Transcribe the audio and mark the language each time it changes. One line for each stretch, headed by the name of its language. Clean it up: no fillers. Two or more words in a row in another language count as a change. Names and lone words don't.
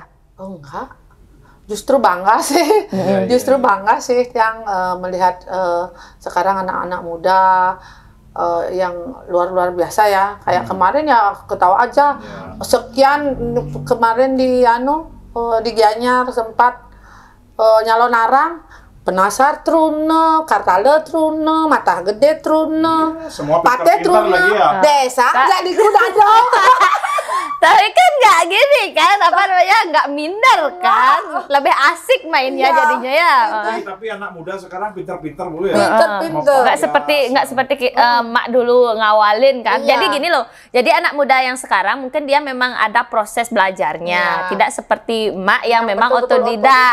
Indonesian: Oh enggak, justru bangga sih, justru bangga sih yang melihat sekarang anak-anak muda yang luar biasa ya. Kayak kemarin ya ketawa aja, sekian kemarin di di Gianyar sempat nyalon arang, Penasar trune, Kartale trune, Mata Gede trune, Pate trune, desa jadi kuda dong. Tapi kan nggak gini kan, apa namanya, nggak minder kan, lebih asik mainnya jadinya ya. Tapi anak muda sekarang pinter-pinter Bu ya. Pinter-pinter. Nggak seperti Mak dulu ngawalin kan. Jadi gini loh, jadi anak muda yang sekarang mungkin dia memang ada proses belajarnya, tidak seperti Mak yang memang otodidak.